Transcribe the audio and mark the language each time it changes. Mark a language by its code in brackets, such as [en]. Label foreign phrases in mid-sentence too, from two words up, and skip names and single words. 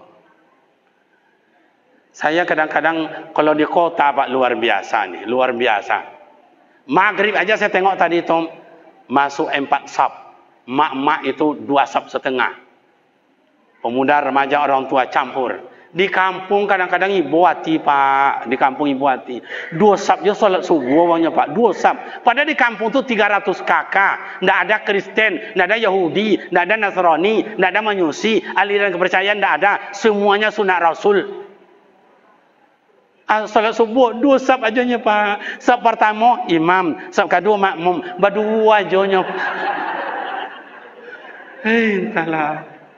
[ms] Saya kadang-kadang kalau di kota Pak luar biasa nih, luar biasa. Maghrib aja saya tengok tadi itu masuk 4 saf. Mak-mak itu 2 saf setengah. Pemuda, remaja, orang tua campur. Di kampung kadang-kadang ibu hati Pak, di kampung ibu hati. 2 sab je solat subuh bangnya Pak, 2 sab. Padahal di kampung tu 300 kakak, ndak ada Kristen, ndak ada Yahudi, ndak ada Nasrani, ndak ada Majusi, aliran kepercayaan ndak ada, semuanya sunat Rasul. Salat subuh 2 sab ajanya Pak. Sab pertama imam, sab kedua makmum, berdua ajanya. Entahlah.